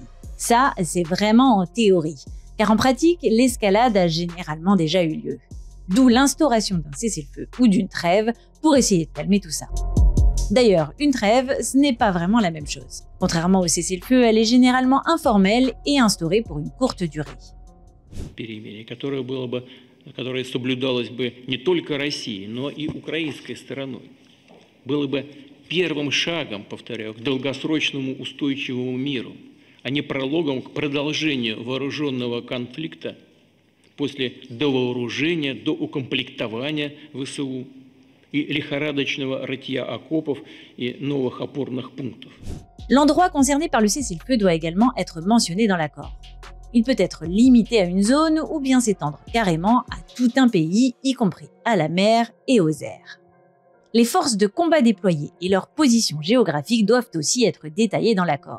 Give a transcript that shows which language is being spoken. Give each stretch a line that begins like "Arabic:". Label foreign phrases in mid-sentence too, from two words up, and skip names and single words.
French: Ça, c'est vraiment en théorie, car en pratique, l'escalade a généralement déjà eu lieu. D'où l'instauration d'un cessez-le-feu ou d'une trêve pour essayer de calmer tout ça. D'ailleurs, une trêve, ce n'est pas vraiment la même chose. Contrairement au cessez-le-feu, elle est généralement informelle et instaurée pour une courte durée.
Russian: Которое соблюдалось бы не только Россией, но и украинской стороной, было бы первым шагом, повторяю, к долгосрочному устойчивому миру, а не прологом к продолжению вооруженного конфликта после довооружения, доукомплектования ВСУ и лихорадочного рытья окопов и новых опорных пунктов.
French: L'endroit concerné par le cessez-le-feu doit également être mentionné dans l'accord. Il peut être limité à une zone ou bien s'étendre carrément à tout un pays, y compris à la mer et aux airs. Les forces de combat déployées et leur position géographique doivent aussi être détaillées dans l'accord.